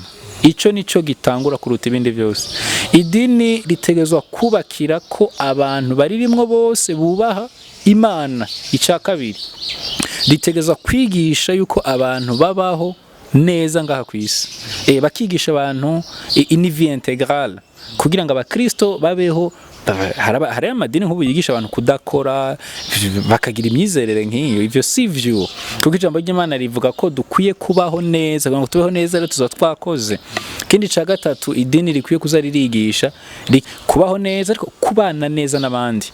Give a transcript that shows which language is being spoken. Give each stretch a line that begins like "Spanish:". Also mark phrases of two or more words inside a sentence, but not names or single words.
Rundi: Ico nico gitangura kuruta ibindi byose. Idini ritegezwa kubakira ko abantu baririmwo bose bubaha Imana. Ica kabiri ritegezwa kwigisha yuko abantu babaho neza ngaha ku isi. Bakigisha abantu
French: une vie intégrale
Rundi: kugira ngo abakristo babeho. Hari amadini nk'ubu yigisha abantu kudakora bakagira imyizerere nk'iyo. Ivyo sivyo, kuko ijambo ry'Imana rivuga ko dukwiye kubaho neza, kugira ngo tubeho neza rero tuza twakoze. Kindi ca gatatu idini rikwiye kuza ririgisha kubaho neza ariko kubana neza n'abandi.